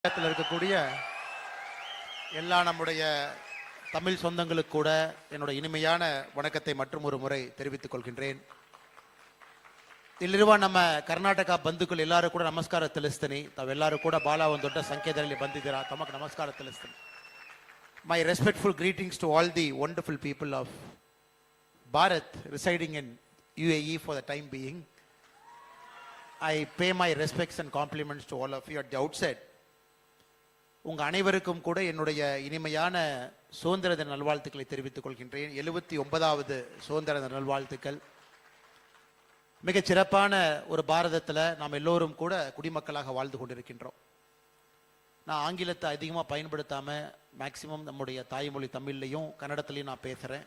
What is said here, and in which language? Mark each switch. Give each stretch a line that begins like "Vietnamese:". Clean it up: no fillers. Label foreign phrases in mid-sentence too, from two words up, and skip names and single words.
Tamil: இருக்கக்கூடிய எல்லா நம்முடைய தமிழ் சொந்தங்களுக்கு கூட என்னுடைய இனிமையான வணக்கத்தை மற்றும் ஒரு ಮುறை தெரிவித்துக் ಕೊಳ್கின்றேன்.
Kannada: ಇಲ್ಲಿರುವ ನಮ್ಮ ಕರ್ನಾಟಕ ಬಂಧುಗಳು ಎಲ್ಲರೂ ಕೂಡ ನಮಸ್ಕಾರ ತಿಳಿಸ್ತೀನಿ. ತಾವೆಲ್ಲರೂ ಕೂಡ ಬಹಳ ಒಂದು ದೊಡ್ಡ ಸಂಖ್ಯೆಯಲ್ಲಿ ಬಂದಿದ್ದೀರಾ. ತಮಗೆ ನಮಸ್ಕಾರ ತಿಳಿಸ್ತೀನಿ.
English: My respectful greetings to all the wonderful people of Bharat residing in UAE for the time being. I pay my respects and compliments to all of you at the outset.
Tamil: உங்கள் அனைவருக்கும் கூட என்னுடைய இனிமையான சுதந்திர தின நல்வாழ்த்துக்களை தெரிவித்துக் கொள்கின்றேன். 79வது சுதந்திர தின நல்வாழ்த்துக்கள். மிகச் சிறப்பான ஒரு பாரதத்தில் நாம் எல்லோரும் கூட குடிமக்களாக வாழ்ந்து கொண்டிருக்கின்றோம். நான் ஆங்கிலத்தை அதிகமாக பயன்படுத்தாமல் மேக்சிமம் நம்முடைய தாய்மொழி தமிழ்லையும் கன்னடத்துலையும் நான் பேசுகிறேன்.